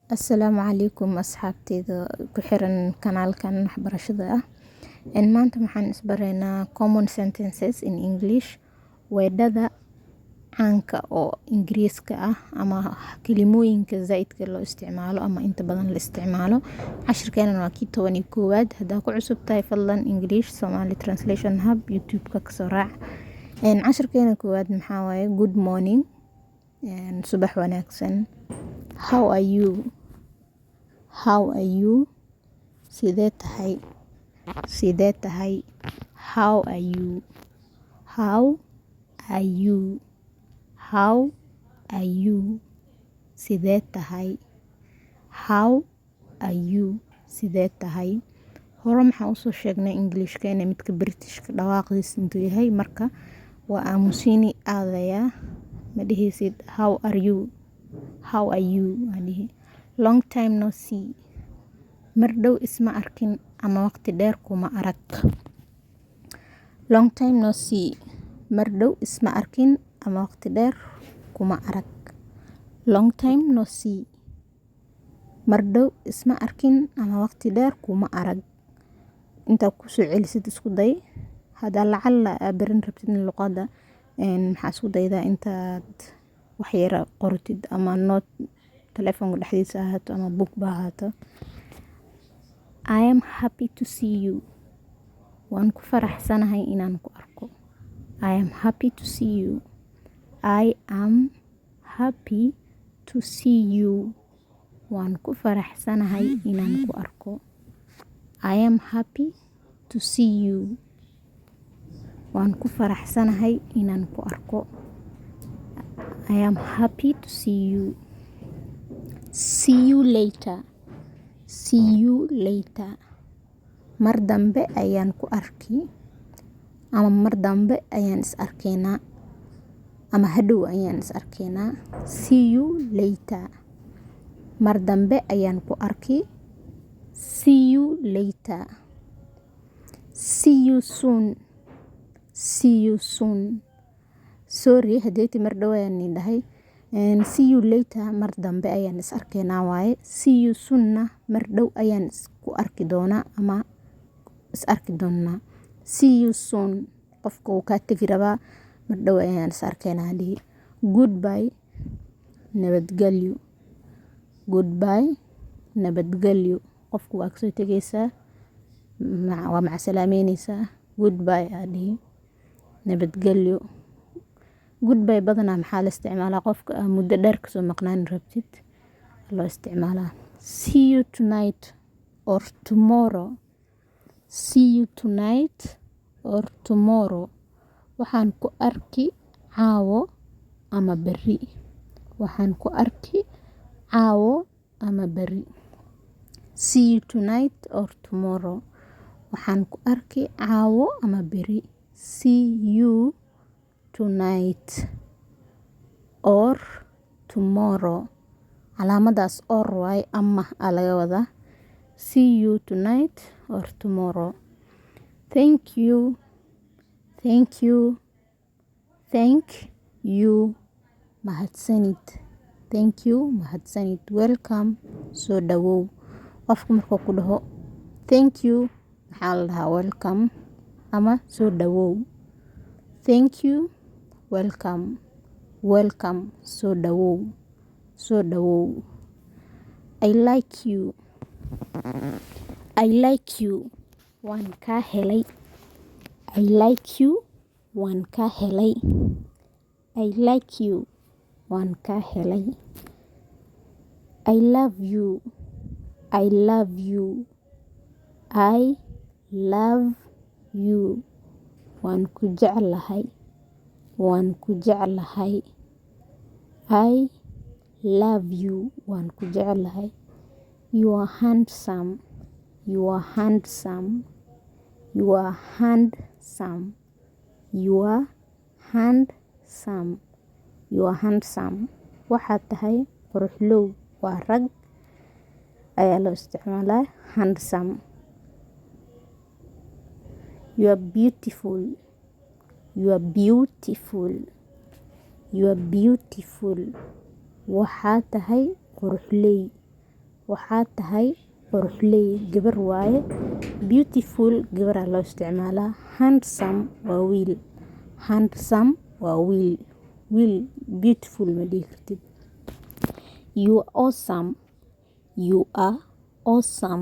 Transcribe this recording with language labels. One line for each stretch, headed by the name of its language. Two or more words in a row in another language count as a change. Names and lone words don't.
Somali: Asalaamu calaykum asxaabteyda ku xiran kanaalkan waxbarashada ah. Maanta waxaan isbaraynaa
English: common sentences in English,
Somali: weedhada caanka oo Ingiriiska ah ama kelimooyinka zaidka loo isticmaalo ama inta badan la isticmaalo. Cashirkeenan waa kii 11aad. Haddaa ku cusub tahay fadlan English Somali Translation Hub YouTube-ka kasoo raac. Cashirkeena koowaad maxaa waaye
English: good morning,
Somali: subax wanaagsan.
English: How are you? How are you?
Somali: Sidee tahay? Sidee tahay?
English: How are you? How are you? How are you?
Somali: Sidee tahay?
English: How are you?
Somali: Sidee tahay? Hore maxaa usoo sheegnay Englishkeena midka Britishka dhawaaqdiis intuu yahay, marka waa aamusiini aadaya ma dhihaysid
English: how are you? How are you? Adihi long time no see,
Somali: mar dhow isma arkin ama waqti dheer kuma arag.
English: Long time no see,
Somali: mar dhow isma arkin ama waqti dheer kuma arag.
English: Long time no see,
Somali: mar dhow isma arkin ama waqti dheer kuma arag. Intaa kusoo celisid isku day. Haddaa lacala barin rabtid luqada, maxaa isku daydaa intaad wax yara qortid ama note telefoonka dhexdiisa ahaato ama book ba ahaato.
English: I am happy to see you.
Somali: Waan ku faraxsanahay inaan ku arko.
English: I am happy to see you. I am happy to see you.
Somali: Waan ku faraxsanahay inaan ku arko.
English: I am happy to see you.
Somali: Waan ku faraxsanahay inaan ku arko.
English: I am happy to see you. See you later. See you later.
Somali: Mar dambe ayaan ku arki ama mar dambe ayaan is arkaynaa ama hadhow ayaan is arkaynaa.
English: See you later.
Somali: Mar dambe ayaan ku arki.
English: See you later. See you soon. See you soon.
Somali: Sorry hadeeti mar dhow ayaan dhahay.
English: See you later
Somali: mar dambe ayaan is arkaynaa waaye.
English: See you soon
Somali: na mar dhow ayaan isku arki doonaa ama is arki doonaa.
English: See you soon
Somali: qofka uu ka tagi rabaa, mar dhow ayaan is arkaynaa dhihi. Goodbye, nabadgelyo. Goodbye, nabadgelyo. Qofku waa kasoo tegaysaa, waa macasalaameynaysaa. Goodbye dhihi. Nabadgelyo. Goodbye badanaa maxaa la isticmaalaa qofka muddo dheer kasoo maqnaan rabtid loo isticmaalaa.
English: See you tonight or tomorrow. See you tonight or tomorrow.
Somali: Waxaan ku arki caawo ama beri. Waxaan ku arki caawo ama beri.
English: See you tonight or tomorrow.
Somali: Waxaan ku arki caawo ama beri.
English: See you tonight or tomorrow.
Somali: Calaamadaas or waay ama laga wadaa.
English: See you tonight or tomorrow. Thank you. Thank you. Thank you. Mahadsanid. Thank you.
Somali: Mahadsanid. Welcome. Soo dhawow. Qofku markuu ku dhaho
English: thank you
Somali: maxaa la dhahaa welcome ama soo dhawow.
English: Thank you. Welcome. Welcome.
Somali: Soo dhawow. Soo dhawow.
English: I like you. I like you.
Somali: Waan ka helay.
English: I like you.
Somali: Waan ka helay.
English: I like you.
Somali: Waan ka helay.
English: I love you. I love you. I love you.
Somali: Waan ku jeclahay. Waan ku jeclahay.
English: I love you.
Somali: Waan ku jeclahay.
English: You are handsome. You are handsome. You are handsome. You are handsome. You are handsome.
Somali: Waxaad tahay quruxlow. Waa rag ayaa loo isticmaalaa handsome.
English: You are beautiful. You are beautiful. You are beautiful.
Somali: Waxaad tahay quruxley. waxaa tahay quruxley gabar waaye. Beautiful gabaraa loo isticmaalaa. Handsome waa wiil. Handsome waa wiil. Wiil beautiful ma dhihi kartid.
English: You are awesome. You are awesome.